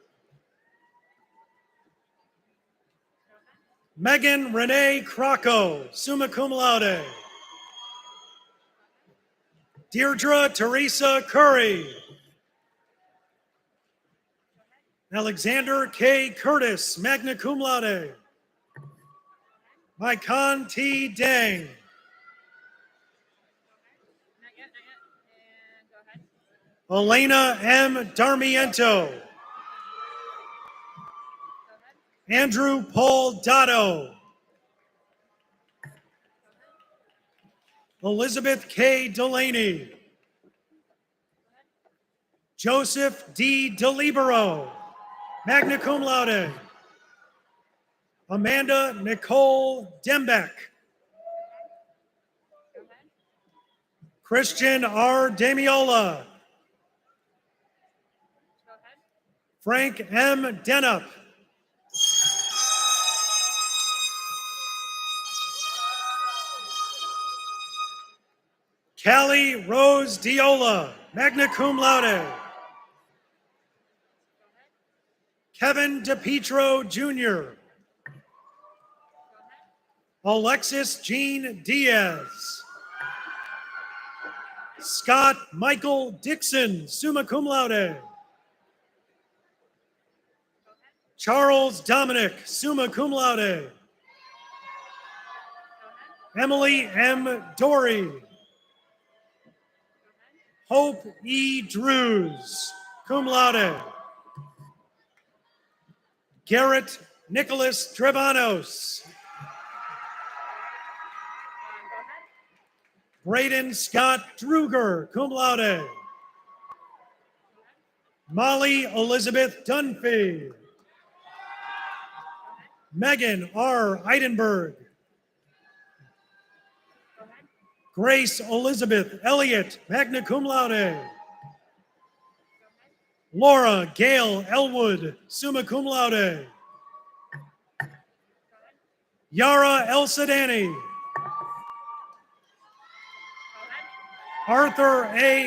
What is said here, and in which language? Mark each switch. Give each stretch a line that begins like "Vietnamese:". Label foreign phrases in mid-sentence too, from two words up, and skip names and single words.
English: Megan Renee Crocco,
Latin: summa cum laude.
English: Deirdre Teresa Curry. Alexander K. Curtis,
Latin: magna cum laude.
English: Maikan T. Dang. Elena M. Darmiento. Andrew Paul Dotto. Elizabeth K. Delaney. Joseph D. DeLibero,
Latin: magna cum laude.
English: Amanda Nicole Dembeck. Christian R. Damiola. Frank M. Denup. Callie Rose Diola,
Latin: magna cum laude.
English: Kevin DePietro Jr. Alexis Jean Diaz. Scott Michael Dixon,
Latin: summa cum laude.
English: Charles Dominic,
Latin: summa cum laude.
English: Emily M. Dory. Hope E. Drews,
Latin: cum laude.
English: Garrett Nicholas Trevanos. Braden Scott Druger,
Latin: cum laude.
English: Molly Elizabeth Dunphy. Megan R. Eidenberg. Grace Elizabeth Elliott,
Latin: magna cum laude.
English: Laura Gail Elwood,
Latin: summa cum laude.
English: Yara El Sadani. Arthur A.